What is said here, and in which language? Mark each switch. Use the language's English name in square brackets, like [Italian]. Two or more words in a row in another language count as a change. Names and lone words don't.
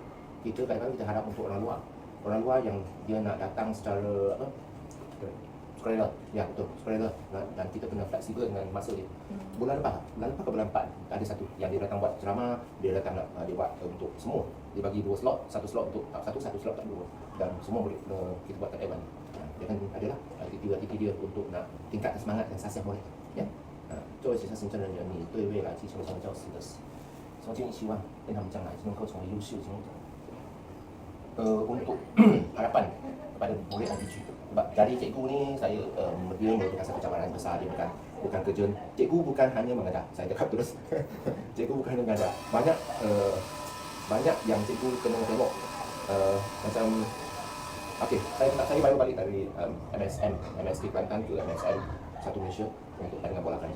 [Malay] Kita kadang-kadang kita harap untuk orang luar yang dia nak datang secara sukarela, ya betul, sukarela, dan kita kena fleksibel dengan masa dia. Bulan lepas ke bulan 4 ada satu yang dia datang buat ceramah, dia datang nak dia buat untuk semua. Dia bagi 2 slot, satu slot untuk satu slot tak dua, dan semua boleh kita buat kat Evan. Dia kan adalah aktiviti dia untuk nak tingkatkan semangat dan sasiah murid. Ya. [Chinese] 作为学生行政人员，你对未来基层教师的什么建议？希望让他们将来能够成为优秀的 [Malay] untuk harapan kepada murid dan cucu. Sebab dari cikgu ni saya dia merupakan satu cabaran besar. Dia bukan kerja cikgu, bukan hanya mengajar. Saya cakap terus cikgu bukan hanya mengajar. Banyak yang cikgu kena tengok macam okey, saya baru balik dari MSK Kelantan ke MSM Satu Malaysia untuk tandingan bola keranjang.